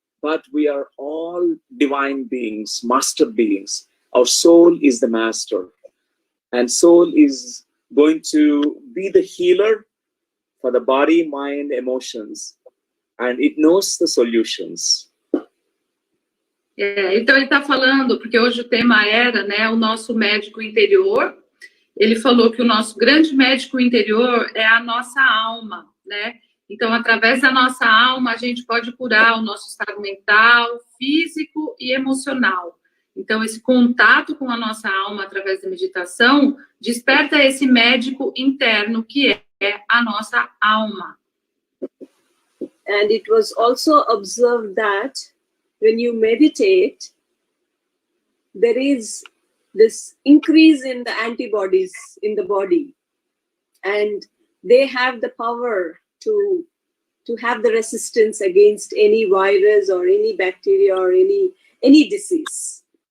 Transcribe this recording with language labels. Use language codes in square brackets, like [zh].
[en] But we are all divine beings, master beings. Our soul is the master. And soul is going to be the healer for the body, mind, emotions. And it knows the solutions. [pt] Então ele está falando, porque hoje o tema era, né, o nosso médico interior. Ele falou que o nosso grande médico interior é a nossa alma, né? Então, através da nossa alma, a gente pode curar o nosso estado mental, físico e emocional. Então, esse contato com a nossa alma através da meditação desperta esse médico interno que é a nossa alma. [en] And it was also observed that when you meditate, there is this increase in the antibodies in the body, and they have the power to have the resistance against any virus or any bacteria or any disease.